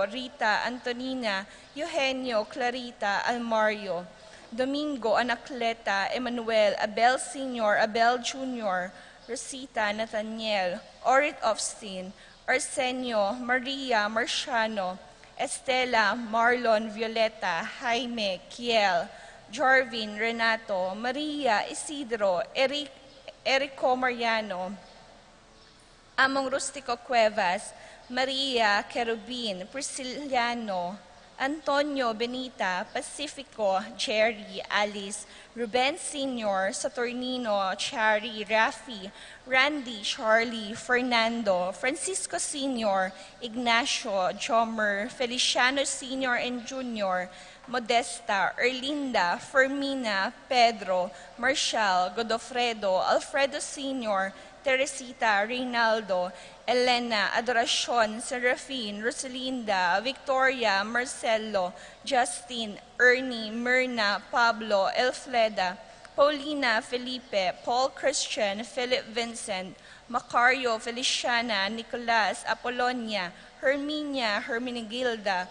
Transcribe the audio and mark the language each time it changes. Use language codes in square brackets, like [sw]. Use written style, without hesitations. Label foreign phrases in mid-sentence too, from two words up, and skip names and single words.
[tl] Rita, Antonina, Eugenio, Clarita, Almario, Domingo, Anacleta, Emmanuel, Abel Sr., Abel Jr., Rosita, Nathaniel, Orit Ofstin, Arsenio, Maria, Marciano, Estela, Marlon, Violeta, Jaime, Kiel, Jorvin, Renato, Maria, Isidro, Erico Mariano, Among Rustico Cuevas, Maria, Kerubin, Prisciliano, Antonio, Benita, Pacifico, Jerry, Alice, Ruben Sr., Saturnino, Chari, Rafi, Randy, Charlie, Fernando, Francisco Sr., Ignacio, Jomer, Feliciano Sr. and Jr., Modesta, Erlinda, Fermina, Pedro, Marshall, Godofredo, Alfredo Sr., Teresita, Reynaldo, Elena, Adoracion, Serafin, Rosalinda, Victoria, Marcelo, Justin, Ernie, Myrna, Pablo, Elfleda, Paulina, Felipe, Paul Christian, Philip Vincent, Macario, Feliciana, Nicolas, Apollonia, Herminia, Hermenegilda,